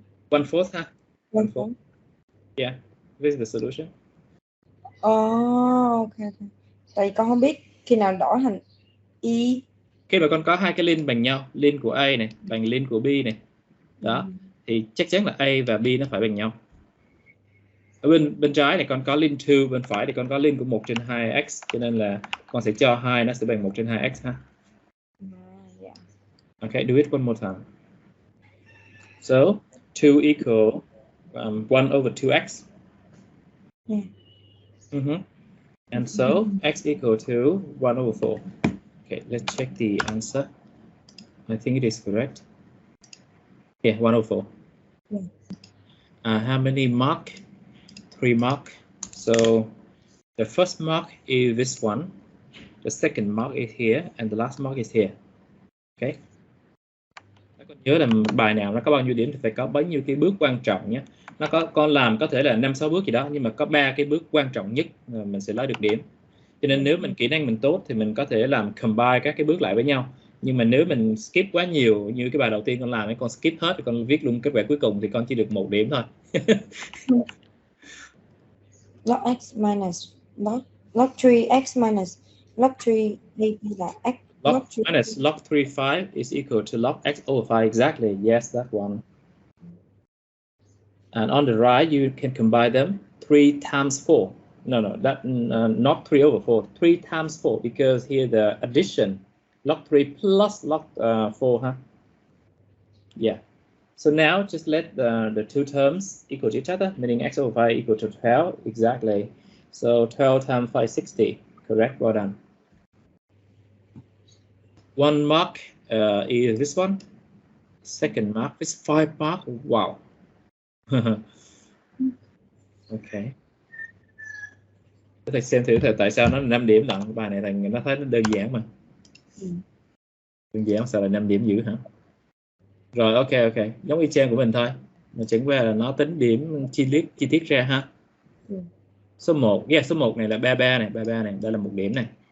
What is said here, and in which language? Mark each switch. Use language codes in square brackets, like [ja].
[en] 1/4, huh? 1/4. Yeah, this is the solution. Okay. [vi] Tại con không biết khi nào đổi thành y. Khi mà con có hai cái ln bằng nhau, ln của A này bằng ln của B này, đó, thì chắc chắn là A và B nó phải bằng nhau. Ở bên trái này con có ln 2, bên phải thì con có ln của 1/2x, cho nên là con sẽ cho 2 nó sẽ bằng 1/2x ha. [en] Yeah. Okay, do it one more time. So 2 equal 1 over 2x. Yeah. And so x equal to 1 over 4. Okay, let's check the answer. I think it is correct. Yeah, 1 over 4. Yeah. How many mark? 3 mark. So the first mark is this one. The second mark is here, and the last mark is here. Okay. [vi] Con nhớ là bài nào nó có bao nhiêu điểm thì phải có bấy nhiêu cái bước quan trọng nhé. Nó con làm có thể là 5-6 bước gì đó, nhưng mà có 3 cái bước quan trọng nhất mình sẽ lấy được điểm. Cho nên nếu mình kỹ năng mình tốt thì mình có thể làm combine các cái bước lại với nhau. Nhưng mà nếu mình skip quá nhiều như cái bài đầu tiên con làm ấy, con skip hết thì con viết luôn kết quả cuối cùng thì con chỉ được 1 điểm thôi. [en] Log x minus log 3x minus log 3 [vi] đây là [en] x. Log minus log 3/5 is equal to log x over 5. Exactly. Yes, that one. And on the right, you can combine them. 3 times 4. No, that not 3 over 4. 3 times 4, because here the addition, log 3 plus log 4, huh? Yeah. So now just let the two terms equal to each other, meaning x over 5 equal to 12. Exactly. So 12 times 5 is 60. Correct. Well done. 1 mark is this one. Second mark is 5 mark. Wow. Okay. [vi] Thầy xem thử tại sao nó là 5 điểm lận. Bài này thầy nó thấy nó đơn giản mà. Đơn giản sao là 5 điểm dữ hả? Rồi ok, giống y chang của mình thôi. Mà chẳng qua là nó tính điểm chi tiết ra ha. Số 1, số 1 này là 33 này, đây là 1 điểm này.